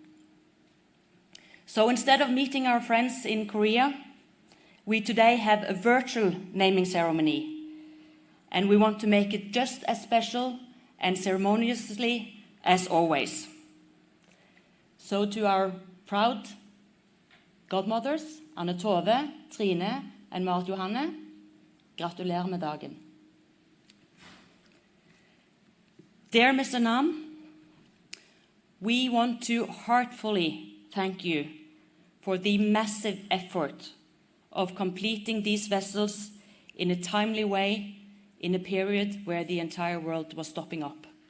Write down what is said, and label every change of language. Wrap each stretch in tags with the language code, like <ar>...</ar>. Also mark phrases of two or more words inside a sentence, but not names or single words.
<en>So instead of meeting our friends in Korea, we today have a virtual naming ceremony, and we want to make it just as special and ceremoniously as always. So to our proud godmothers, Anne Tove, Trine and Marit Johanne,</en> <no>gratulerer med dagen.</no> <en>Dear Mr. Nam, we want to heartfully thank you for the massive effort of completing these vessels in a timely way in a period where the entire world was stopping up.</en>